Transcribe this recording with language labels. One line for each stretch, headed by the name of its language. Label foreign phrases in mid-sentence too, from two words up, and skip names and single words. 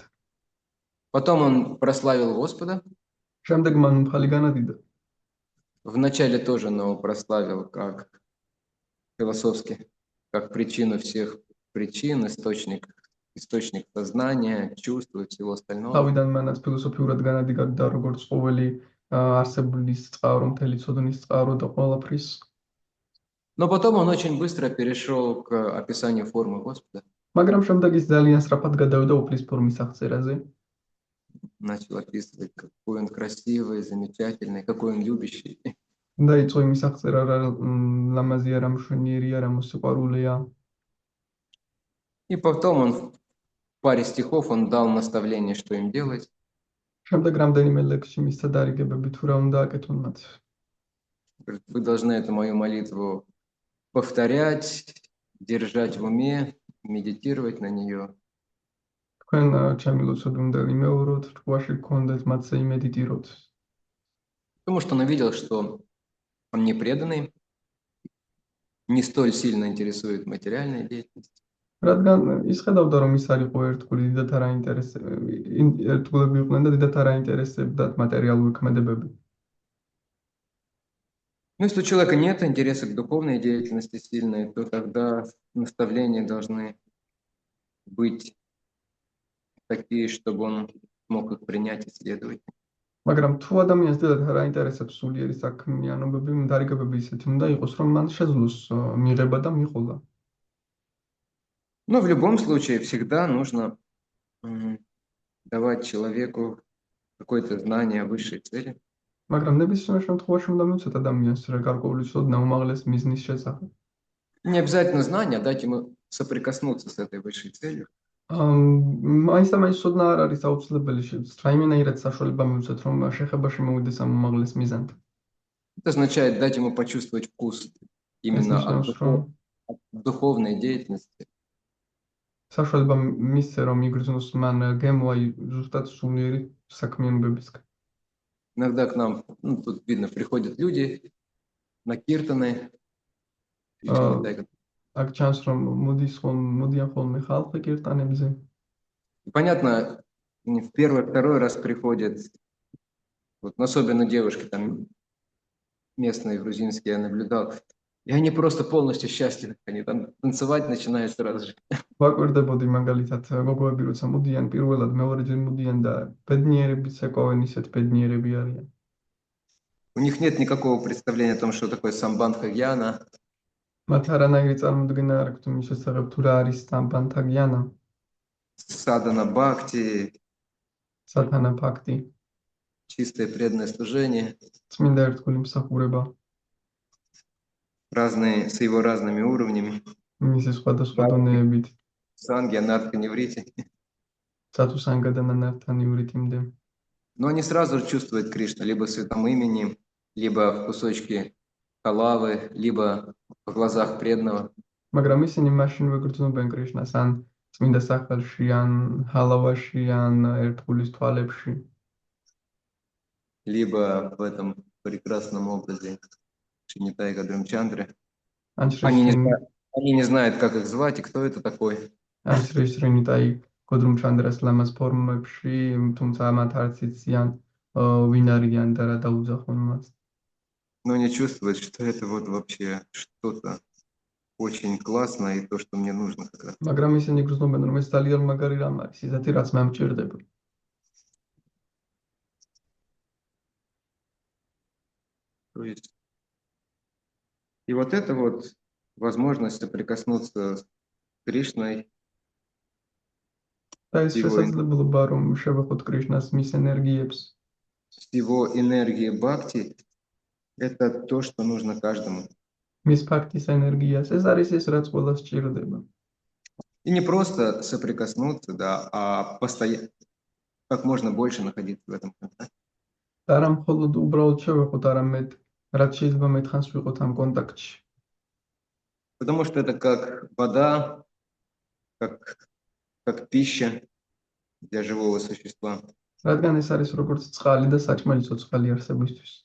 Russian: Потом он прославил Господа.
Georgian: შემდეგ მან უფალი განადიდა.
Russian: Вначале тоже, но прославил как философски, как причину всех причин, источник сознания, чувств и всего остального.
Georgian: თავიდან მანაც ფილოსოფიურად განადიდა როგორც ყოველი არსებლის წყარო, მთელი ცოდნის წყარო და ყველაფრის.
Russian: Но потом он очень быстро перешел к описанию формы Господа.
Georgian: მაგრამ შემდეგ ის ძალიან სწრაფად გადავიდა უფლის ფორმის აღწერაზე.
Russian: начал описывать, какой он красивый, замечательный, какой он любящий.
Georgian: დაიწყო იმის აღწერა, რა ლამაზია, რა მშვენიერია, რა მოსიყვარულეა.
Russian: И потом он в паре стихов он дал наставление, что им делать.
Georgian: შემდეგ რამდენიმე ლექსში მისცა დარიგებები თუ რა უნდა აკეთონ მათ.
Russian: Говорит, вы должны эту мою молитву повторять, держать в уме, медитировать на нее.
Georgian: თქვენ ჩემი ლოცვები უნდა იმეოროთ, რღვაში გქონდეთ, მათზე იმედიტიროთ.
Russian: Потому что он увидел, что он не преданный, не столь сильно интересует материальная деятельность.
Georgian: რადგან ის ხედავდა, რომ ის არ იყო ერთგული, დიდად არ ერთგულები იყვნენ და დიდად არ აინტერესებდათ მატერიალური ქმედებები.
Russian: Но если у человека нет интереса к духовной деятельности сильной, то тогда наставления должны быть такие, чтобы он мог их принять и следовать.
Georgian: მაგრამ თუ ადამიანს დიდად არ აინტერესებს სულიერი საქმიანობები, დარიგებები ისეთი უნდა იყოს, რომ მან შეძლოს მიღება და მიყოლა.
Russian: Но в любом случае всегда нужно давать человеку какое-то знание о высшей цели.
Georgian: მაგრამ ნებისმიერ შემთხვევაში უნდა მივცეთ ადამიანს რა გარკვეული ცოდნა უმაღლეს მიზნის შესახებ.
Russian: Не обязательно знание, а дать ему соприкоснуться с этой высшей целью.
Georgian: მაინც და მაინც ცოდნა არ არის აუცილებელი, რაიმენაირად საშუალება მივცეთ, რომ შეხებაში მოვიდეს ამ უმაღლეს მიზანთან.
Russian: Это означает дать ему почувствовать вкус именно от духовной деятельности.
Georgian: საშუალება მისცე, რომ იგრძნოს მან გემო აი ზუსტად სულიერი საქმიანობებისგან.
Russian: Иногда к нам, тут видно, приходят люди на киртаны.
Georgian: აქ ჩანს, რომ მოდიან ხოლმე ხალხი კირტანებზე.
Russian: Понятно, в первый, второй раз приходят, вот, особенно девушки там местные, грузинские, я наблюдал, и они просто полностью счастливы, они там танцевать начинают сразу же.
Georgian: ვაკვირდებოდი მაგალითად გოგოები როცა მოდიან პირველად მეორეჯერ მოდიან და ბედნიერებით ეკავენ ისეთ ბედნიერები არიან.
Russian: У них нет никакого представления о том, что такое самбандха гьяна.
Georgian: მათ არანაირი წარმოდგენა არ აქვს იმის შესახებ, თუ რა არის სამბანთა გიანა,
Russian: Садана бхакти,
Georgian: სათანა ფაქტი,
Russian: чистое преданное служение,
Georgian: წმინდა ერთგული მსახურება,
Russian: разные, с его разными уровнями,
Georgian: მისი სხვადასხვა დონეებით,
Russian: сангья, надха, неврити.
Georgian: სათუსანგა და ნანართანი ურითიმდე.
Russian: Но они сразу же чувствуют Кришну, либо в святом имени, либо в кусочке халавы, либо в глазах преданного.
Georgian: მაგრამ ისინი მაშინვე გრძნობენ კრიშნას, ან წმინდა სახელში, ან ჰალავაში, ან ერთგულის თვალებში.
Russian: Либо в этом прекрасном образе Шринитаи Гадрамчандры.
Georgian: ან
Russian: Они не знают, как их звать и кто это такой.
Georgian: ან შრინიტაი გოდრუმჩანდრას ლამაზ ფორმებში, თუმცა მათ არც იციან ვინ არიან და რა დაუძახონ მას.
Russian: Но они чувствуют, что это вот вообще что-то очень классное и то, что мне нужно как раз.
Georgian: მაგრამ ისინი გრძნობენ, რომ ეს ძალიან მაგარი რამ არის, ისეთი რაც მე მჭირდება.
Russian: То есть, и вот это вот возможность соприкоснуться с Кришной,
Georgian: და ეს შესაძლებლობა, რომ შევეხოთ კრიშნას მის ენერგიებს,
Russian: с его энергией бхакти, это то, что нужно каждому.
Georgian: მის ფაქტის ენერგიას, ეს არის ის, რაც ყველას სჭირდება.
Russian: И не просто соприкоснуться, да, а постоянно, как можно больше находиться в этом контакте.
Georgian: და არა მხოლოდ უბრალოდ შევეხოთ, არამედ რაც შეიძლება მეტხანს ვიყოთ ამ კონტაქტში.
Russian: Потому что это как вода, как пища для живого существа.
Georgian: რადგან ეს არის როგორც წყალი და საჭმელი ცოცხალი არსებისთვის.